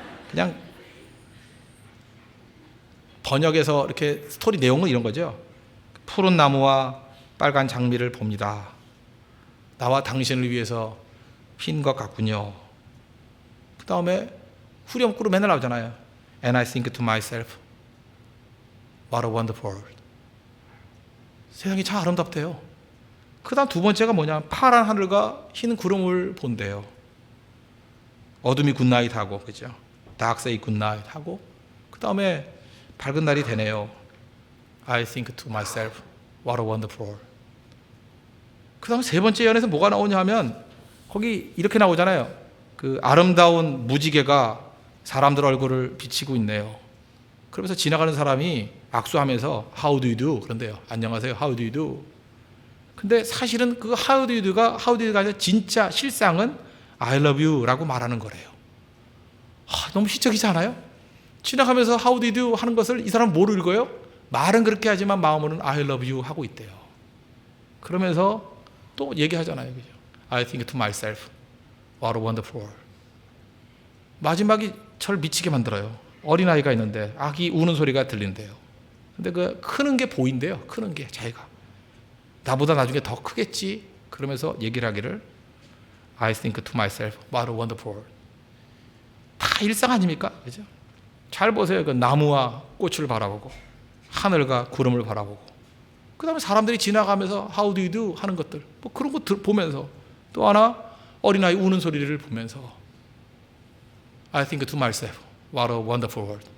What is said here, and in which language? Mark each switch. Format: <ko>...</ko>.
<ko>그냥 번역에서 이렇게 스토리 내용은 이런 거죠. 푸른 나무와 빨간 장미를 봅니다. 나와 당신을 위해서 핀 것 같군요. 그 다음에 후렴구로 맨날 나오잖아요.</ko> <en>And I think to myself, what a wonderful world.</en> <ko>세상이 참 아름답대요. 그 다음 두 번째가 뭐냐, 파란 하늘과 흰 구름을 본대요. 어둠이 굿나잇 하고, 그죠? 다크세이 굿나잇 하고, 그 다음에 밝은 날이 되네요.</ko> <en>I think to myself, what a wonderful world.</en> <ko>그 다음에 세 번째 예언에서 뭐가 나오냐 하면 거기 이렇게 나오잖아요. 그 아름다운 무지개가 사람들 얼굴을 비치고 있네요. 그러면서 지나가는 사람이 악수하면서</ko> <en>How do you do?</en> <ko>그런데요. 안녕하세요.</ko> <en>How do you do?</en> <ko>근데 사실은 그</ko> <en>How do you do</en> <ko>가 아니라 진짜 실상은</ko> <en>I love you</en> <ko>라고 말하는 거래요. 너무 시적이지 않아요? 지나가면서</ko> <en>How do you do</en> <ko>하는 것을 이 사람 뭐로 읽어요? 말은 그렇게 하지만 마음으로는</ko> <en>I love you</en> <ko>하고 있대요. 그러면서 또 얘기하잖아요. 그죠?</ko> <en>I think to myself, what a wonderful world.</en> <ko>마지막이 저를 미치게 만들어요. 어린아이가 있는데 아기 우는 소리가 들린대요. 근데 그 크는 게 보인대요. 크는 게 자기가. 나보다 나중에 더 크겠지. 그러면서 얘기를 하기를</ko> <en>I think to myself, what a wonderful world.</en> <ko>다 일상 아닙니까? 그죠? 잘 보세요. 그 나무와 꽃을 바라보고 하늘과 구름을 바라보고 그 다음에 사람들이 지나가면서</ko> <en>How do you do?</en> <ko>하는 것들 뭐 그런 거 보면서 또 하나 어린아이 우는 소리를 보면서</ko> <en>I think to myself, what a wonderful world.</en>